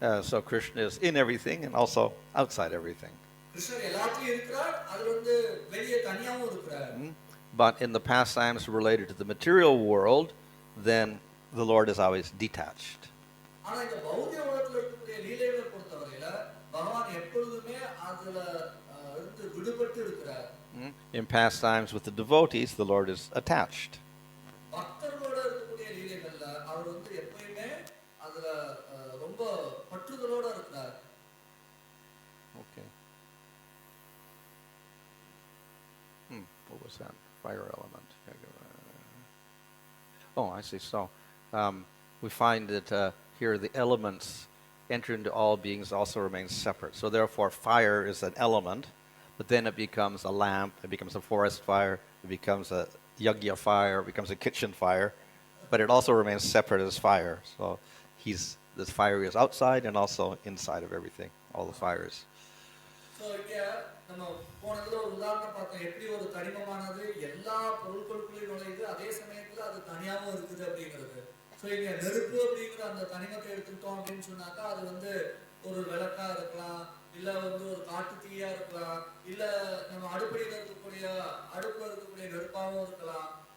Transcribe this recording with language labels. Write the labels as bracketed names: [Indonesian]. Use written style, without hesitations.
[English] So Krishna is in everything and also outside everything. [Tamil] கிருஷ்ணர் எல்லாத்தையும் இருக்கிறார் அதுல வந்து வெளியே தனியாவும் இருக்கிறார். [English] But in the pastimes related to the material world, then the Lord is always detached. [Tamil] ஆனா இந்த பௌதிக உலகத்துல இருக்கக்கூடிய லீலைகளை பொறுத்தவரையில பகவான் எப்பொழுதுமே அதுல இருந்து விடுபட்டு இருக்கிறார். [English] In pastimes with the devotees, the Lord is attached. [Tamil] பக்தர்களோட இருக்கக்கூடிய லீலைகள்ல அவர் வந்து எப்பவுமே அதுல ரொம்ப பற்றுதலோட இருக்கிறார். [English] Okay. What was that? Fire element. Oh, I see. So we find that here the elements enter into all beings also remain separate. So therefore fire is an element, but then it becomes a lamp, it becomes a forest fire, it becomes a yagya fire, it becomes a kitchen fire, but it also remains separate as fire. So this fire is outside and also inside of everything, all the fires. [Tamil] So நம்ம போனதுல ஒரு உதாரணம் பார்த்தோம் எப்படி ஒரு தனிமமானது எல்லா பொருட்களுக்குள்ளேயும் நுழையுது அதே சமயத்துல அது தனியாவும் இருக்குது அப்படிங்கிறது. ஸோ இங்க நெருப்பு அப்படிங்கிற அந்த தனிமத்தை எடுத்துக்கிட்டோம் அப்படின்னு சொன்னாக்கா அது வந்து ஒரு விளக்கா இருக்கலாம் இல்ல வந்து ஒரு காட்டு தீயா இருக்கலாம் இல்ல நம்ம அடுப்படியில இருக்கக்கூடிய நெருப்பாவும் இருக்கலாம்.